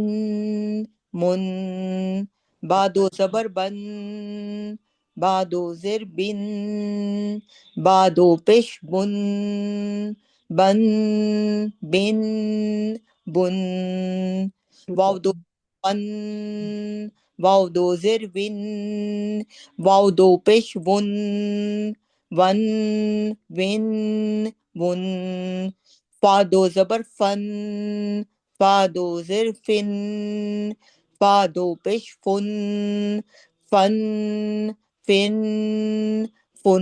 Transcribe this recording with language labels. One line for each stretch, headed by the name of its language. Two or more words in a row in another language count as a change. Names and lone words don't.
Urdu: من، با دو زبر بن، با دو زیر بن، با دو پیش بن، بن بن بن، واو دو ون، واو دو زیر ون، واو دو پیش ون، ون ون ون، فا دو زبر فن، فا دو زیر فن، فا دو پیش فن، فن فن فن.